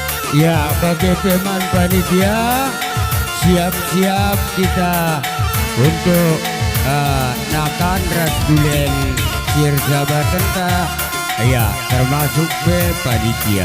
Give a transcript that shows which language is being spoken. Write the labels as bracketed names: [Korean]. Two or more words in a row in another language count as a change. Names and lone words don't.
[Indonesian] Ya, bagi teman panitia, siap-siap kita untuk [Batak Karo] nakan ras bulan sirjabat tenta. [Indonesian] Ya, termasuk panitia.